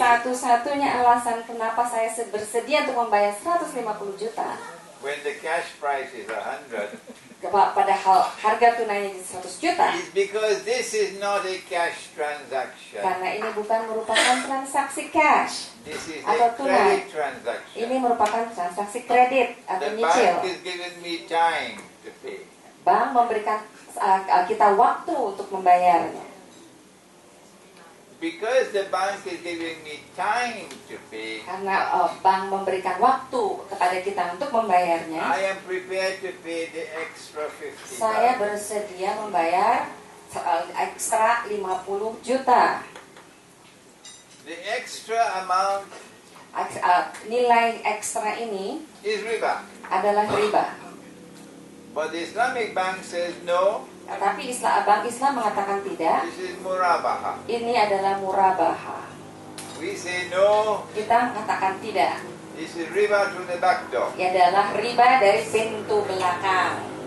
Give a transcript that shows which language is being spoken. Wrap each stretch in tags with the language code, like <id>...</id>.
<id>Satu-satunya alasan kenapa saya bersedia untuk membayar 150 juta,</id> <en>when the cash price is 100</en> <id>padahal harga tunainya di 100 juta,</id> <en>is because this is not a cash transaction.</en> <id>karena ini bukan merupakan transaksi cash</id> <en>This is</en> <id>atau</id> <en>a</en> <id>tunai.</id> <en>credit transaction.</en> <id>Ini merupakan transaksi kredit atau</id> <en>The</en> <id>nyicil.</id> <en>bank is giving me time to pay.</en> <id>Bank memberikan kita waktu untuk membayarnya.</id> <en>Because the bank is giving me time to pay,</en> <id>Karena bank memberikan waktu kepada kita untuk membayarnya,</id> <en>I am prepared to pay the extra</en> <id>saya</id> <en>50,000.</en> <id>bersedia membayar ekstra 50 juta.</id> <en>The extra amount</en> <id>Nilai ekstra ini</id> <en>is riba.</en> <id>adalah riba.</id> <en>But the Islamic bank says no,</en> <id>Tapi Bank Islam mengatakan tidak.</id> <en>this is murabaha.</en> <id>Ini adalah murabaha.</id> <en>We say no,</en> <id>Kita mengatakan tidak.</id> <en>this is riba through the back door.</en> <id>Ini adalah riba dari pintu belakang.</id>